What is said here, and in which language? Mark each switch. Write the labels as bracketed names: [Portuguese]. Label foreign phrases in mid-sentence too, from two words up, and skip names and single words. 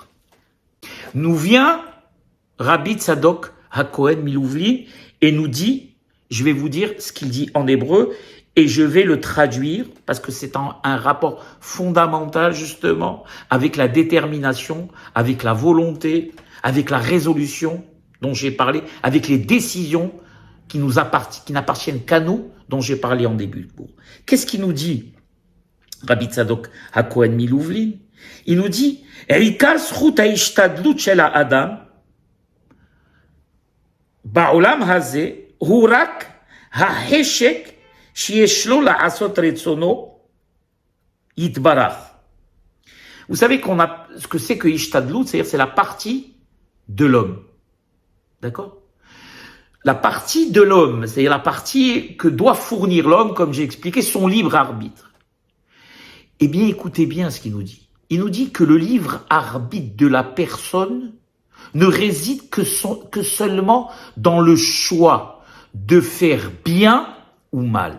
[French] Nous vient Rabbi Tzadok HaKohen Milouvlin et nous dit, je vais vous dire ce qu'il dit en hébreu et je vais le traduire parce que c'est un rapport fondamental justement avec la détermination, avec la volonté, avec la résolution dont j'ai parlé, avec les décisions qui n'appartiennent qu'à nous, dont j'ai parlé en début de cours. Qu'est-ce qu'il nous dit, Rabbi Tzadok HaKohen Milouvlin? Il nous dit, [Hebrew] עיקר זכות ההשתדלות של האדם בעולם הזה הוא רק החשק שיש לו לעשות רצונו יתברך. [French] Vous savez ce que c'est que ishtadlut, c'est-à-dire c'est la partie de l'homme. D'accord? La partie de l'homme, c'est-à-dire la partie que doit fournir l'homme, comme j'ai expliqué, son libre arbitre. Eh bien, écoutez bien ce qu'il nous dit. Il nous dit que le libre arbitre de la personne ne réside que seulement dans le choix de faire bien ou mal.